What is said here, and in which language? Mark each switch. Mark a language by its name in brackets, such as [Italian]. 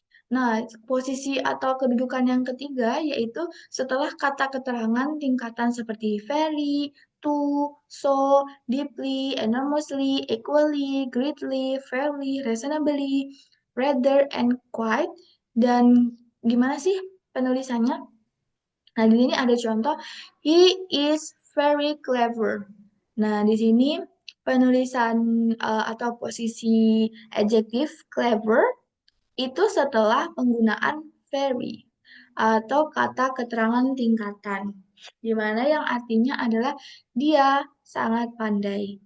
[Indonesian] Nah, posisi atau kedudukan yang ketiga yaitu setelah kata keterangan tingkatan seperti very, to, so, deeply, enormously, equally, greatly, fairly, reasonably, rather, and quite. Dan gimana sih penulisannya? Nah, di sini ada contoh, [English] he is very clever. [Indonesian] Nah, di sini penulisan atau posisi adjektif clever itu setelah penggunaan very atau kata keterangan tingkatan, di mana yang artinya adalah dia sangat pandai.